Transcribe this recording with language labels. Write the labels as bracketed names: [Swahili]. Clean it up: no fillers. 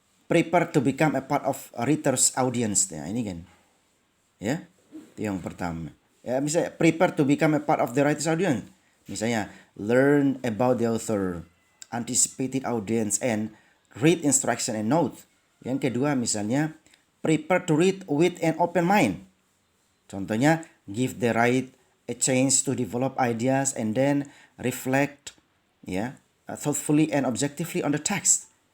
[English] Prepare to become a part of a reader's audience. [Indonesian] Ya, ini kan, ya, itu yang pertama. Ya, misalnya [English] prepare to become a part of the writer's audience. [Indonesian] Misalnya [English] learn about the author, anticipated audience, and read instruction and note. [Indonesian] Yang kedua misalnya [English] prepare to read with an open mind. [Indonesian] Contohnya [English] give the writer a chance to develop ideas and then reflect, ya, thoughtfully and objectively on the text.